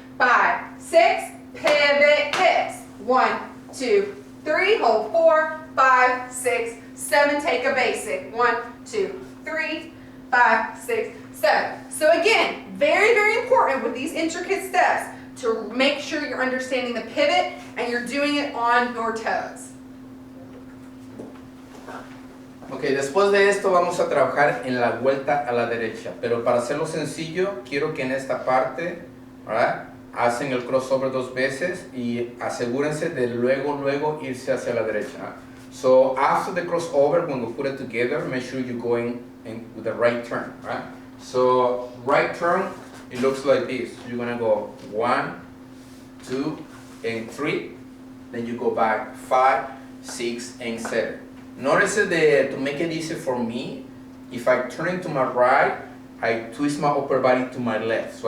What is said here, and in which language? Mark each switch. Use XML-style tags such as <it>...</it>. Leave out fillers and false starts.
<en>5, 6, pivot, hips. 1, 2, 3, hold 4, 5, 6, 7. Take a basic. 1, 2, 3, 5, 6, 7. So again, very, very important with these intricate steps to make sure you're understanding the pivot and you're doing it on your toes.</en> <es>Ok, después de esto vamos a trabajar en la vuelta a la derecha, pero para hacerlo sencillo, quiero que en esta parte, ¿verdad?, hacen el crossover 2 veces y asegúrense de luego irse hacia la derecha.</es> <en>So after the crossover, when we put it together, make sure you're going in with the right turn, right? So right turn, it looks like this. You're gonna go 1, 2, and 3. Then you go back 5, 6, and 7. Notice that to make it easy for me, if I turn to my right, I twist my upper body to my left.</en>